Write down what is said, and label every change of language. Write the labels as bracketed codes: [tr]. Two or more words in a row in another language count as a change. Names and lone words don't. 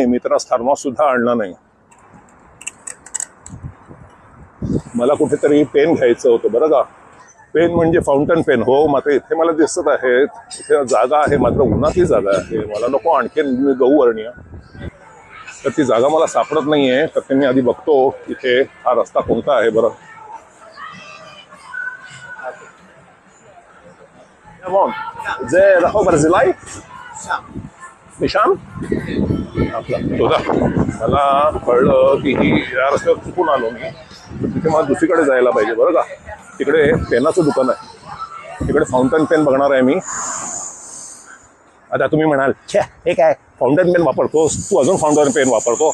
[mr] मी तर थर्मॉस सुद्धा आणला नाही. मला कुठेतरी पेन घ्यायचं होतं बरं का. पेन म्हणजे [en] fountain pen. [mr] हो, मात्र इथे मला दिसत आहेत, इथे जागा आहे, मात्र उन्हातली जागा आहे. मला नको आणखीन गहू वर्णीय, तर ती जागा मला सापडत नाहीये. तर ते मी आधी बघतो इथे हा रस्ता कोणता आहे बरं. [he] זה רחוב ברזילי? משם? תודה. [mr] मला कळलं की या रस्त्यावर चुकून आलो मी. तिथे मला दुसरीकडे जायला पाहिजे बरं का. तिकडे पेनाचं दुकान आहे, तिकडे [en] fountain pen [mr] बघणार आहे मी. आता तुम्ही म्हणाल छे हे काय [en] fountain pen [mr] वापरतोस तू, अजून [en] fountain pen [mr] वापरतो.